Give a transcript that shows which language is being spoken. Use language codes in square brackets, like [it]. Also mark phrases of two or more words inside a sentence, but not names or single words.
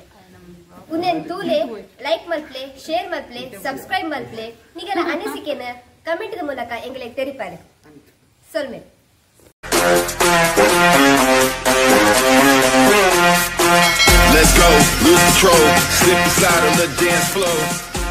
[tcy] ಉಂದೆನ್ ತೂಲೆ ಲೈಕ್ ಮಲ್ಪ್ಲೆ ಶೇರ್ ಮಲ್ಪ್ಲೆ ಸಬ್ಸ್ಕ್ರೈಬ್ ಮಲ್ಪ್ಲೆ ನಿಗಲ ಅನಿಸಿಕೆನ ಕಮೆಂಟ್ ಮೂಲಕ ಎಂಗಳಿಗೆ ತೆರಿಪಾರೆ ಸೊಲ್ಮೆ. [en] Let's go, lose control, slip inside on the dance floor.